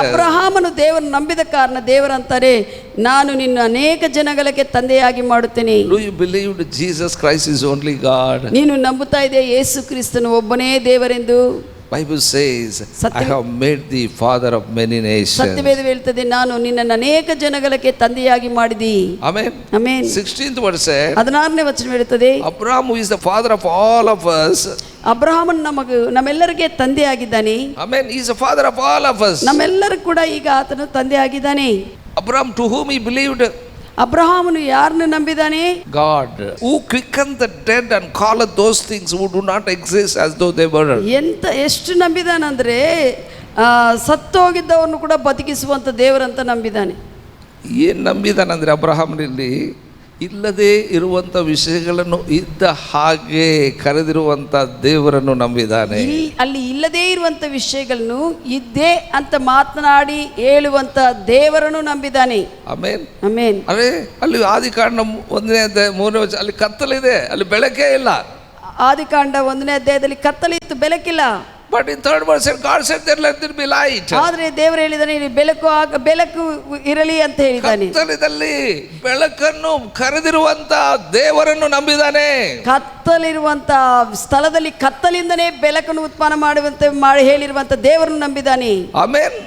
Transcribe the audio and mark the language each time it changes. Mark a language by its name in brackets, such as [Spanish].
[Kannada] ಅಬ್ರಹಾಮನು ದೇವರನ್ನು ನಂಬಿದ ಕಾರಣ ದೇವರಂತಾರೆ ನಾನು ನಿನ್ನ ಅನೇಕ ಜನಗಳಿಗೆ ತಂದೆಯಾಗಿ ಮಾಡುತ್ತೇನೆ. [English] Do you believe that Jesus Christ is only God? [Kannada] ನೀನು ನಂಬುತ್ತಾ ಇದೆ ಯೇಸು ಕ್ರಿಸ್ತನು ಒಬ್ಬನೇ ದೇವರೆಂದು? [English] Bible says I have made the father of many nations. [Kannada] ಸತ್ಯವೇದ ಹೇಳ್ತದೆ ನಾನು ನಿನ್ನನ್ನು ಅನೇಕ ಜನಗಳಿಗೆ ತಂದೆಯಾಗಿ ಮಾಡಿದಿ. [English] Amen. Amen. 16th verse says [Kannada] 16ನೇ ವಚನ ಹೇಳುತ್ತದೆ, [English] Abraham who is the father of all of us. [Kannada] ಅಬ್ರಹಾಮನು ನಮ್ಮೆಲ್ಲರಿಗೆ ತಂದೆಯಾಗಿದ್ದಾನೆ. [English] Amen. He is the father of all of us. [Kannada] ನಮ್ಮೆಲ್ಲರೂ ಕೂಡ ಈಗ ಆತನು ತಂದೆಯಾಗಿದ್ದಾನೆ. [English] Abraham to whom he believed? [Kannada] ಅಬ್ರಹಾಮನು ಯಾರನ್ನು ನಂಬಿದ್ದಾನೆ? [English] God who quickened the dead and calleth those things who do not exist as though they were. [Kannada] ಎಷ್ಟು ನಂಬಿದಾನಂದ್ರೆ ಸತ್ತೋಗಿದ್ದವನು ಕೂಡ ಬದುಕಿಸುವಂತ ದೇವರಂತ ನಂಬಿದ್ದಾನೆ. ಏನು ನಂಬಿದಾನಂದ್ರೆ ಅಬ್ರಹಾಮನಲ್ಲಿ ಇಲ್ಲದೆ ಇರುವಂಥ ವಿಷಯಗಳನ್ನು ಇದ್ದ ಹಾಗೆ ಕರೆದಿರುವಂಥ ದೇವರನ್ನು ನಂಬಿದ್ದಾನೆ. ಅಲ್ಲಿ ಇಲ್ಲದೇ ಇರುವಂಥ ವಿಷಯಗಳನ್ನು ಇದ್ದೇ ಅಂತ ಮಾತನಾಡಿ ಹೇಳುವಂಥ ದೇವರನ್ನು ನಂಬಿದ್ದಾನೆ. ಆಮೇನ್. ಆಮೇನ್. ಅರೆ ಅಲ್ಲಿ ಆದಿಕಾಂಡ 1ನೇ ಅಧ್ಯಾಯ 3ನೇ ವಚನ ಅಲ್ಲಿ ಕತ್ತಲಿದೆ, ಅಲ್ಲಿ ಬೆಳಕೇ ಇಲ್ಲ. ಆದಿಕಾಂಡ 1ನೇ ಅಧ್ಯಾಯದಲ್ಲಿ ಕತ್ತಲಿತ್ತು, ಬೆಳಕಿಲ್ಲ. [English] But in 3rd verse God said there let there be light. [Kannada] ಆದ್ರೆ ದೇವರು ಹೇಳಿದಾನೆ ಇಲ್ಲಿ ಬೆಳಕು ಇರಲಿ ಅಂತ ಹೇಳಿದ್ದಾನೆ. ಕತ್ತಲದಲ್ಲಿ ಬೆಳಕನ್ನು ಕರೆದಿರುವಂತ ದೇವರನ್ನು ನಂಬಿದ್ದಾನೆ. ಕತ್ತಲಿರುವಂಥ ಸ್ಥಳದಲ್ಲಿ ಕತ್ತಲಿಂದನೇ ಬೆಳಕನ್ನು ಉತ್ಪನ್ನ ಮಾಡುವಂತೆ ಮಾಡಿ ಹೇಳಿರುವಂಥ ದೇವರನ್ನು ನಂಬಿದ್ದಾನೆ. ಆಮೆನ್.